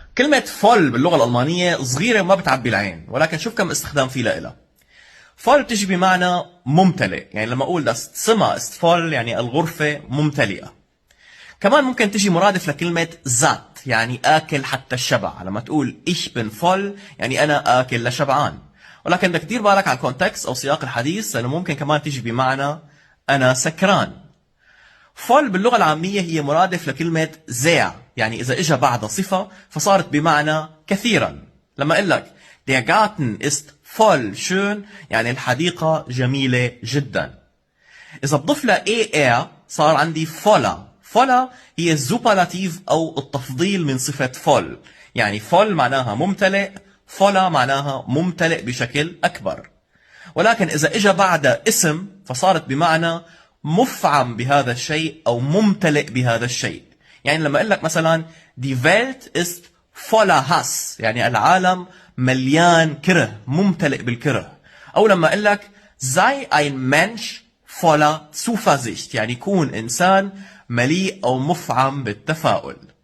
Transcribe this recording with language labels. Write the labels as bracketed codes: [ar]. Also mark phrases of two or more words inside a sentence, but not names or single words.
[ar] كلمة فول باللغة الألمانية صغيرة وما بتعبي العين، ولكن شوف كم استخدام في لها. فول بتجي بمعنى ممتلئ، يعني لما أقول [de] das Zimmer ist voll [ar] يعني الغرفة ممتلئة. كمان ممكن تجي مرادف لكلمة زات، يعني آكل حتى الشبع. لما تقول [de] ich bin voll [ar] يعني أنا آكل لشبعان. ولكن بدك تدير بالك على الكونتكست أو سياق الحديث، لأنه ممكن كمان تجي بمعنى أنا سكران. فول باللغة العامية هي مرادف لكلمة sehr، يعني إذا إجا بعد صفة فصارت بمعنى كثيرا. لما أقول لك [de] der Garten ist voll schön [ar] يعني الحديقة جميلة جدا. إذا بضيف لها er صار عندي voller. voller هي الزوبرلاتيف أو التفضيل من صفة فول، يعني فول معناها ممتلئ، voller معناها ممتلئ بشكل أكبر. ولكن إذا إجا بعد اسم فصارت بمعنى مفعم بهذا الشيء أو ممتلئ بهذا الشيء. يعني لما أقول لك مثلا [de] die Welt ist voller Hass [ar] يعني العالم مليان كره، ممتلئ بالكره. أو لما أقول لك [de] sei ein Mensch voller Zuversicht [ar] يعني يكون إنسان مليء أو مفعم بالتفاؤل.